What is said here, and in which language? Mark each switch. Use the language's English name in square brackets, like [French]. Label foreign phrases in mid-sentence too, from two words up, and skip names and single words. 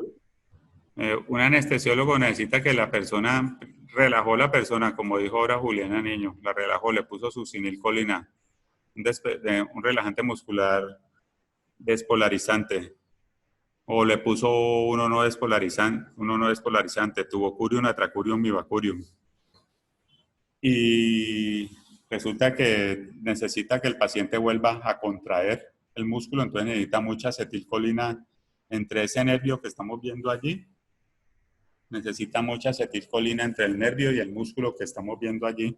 [Spanish] un anestesiólogo necesita que la persona, relajó la persona, como dijo ahora Juliana Niño, la relajó, le puso succinilcolina, un relajante muscular despolarizante, o le puso uno no despolarizante, tubocurium, atracurium, mivacurium. Y resulta que necesita que el paciente vuelva a contraer el músculo, entonces necesita mucha acetilcolina entre ese nervio que estamos viendo allí. Necesita mucha acetilcolina entre el nervio y el músculo que estamos viendo allí.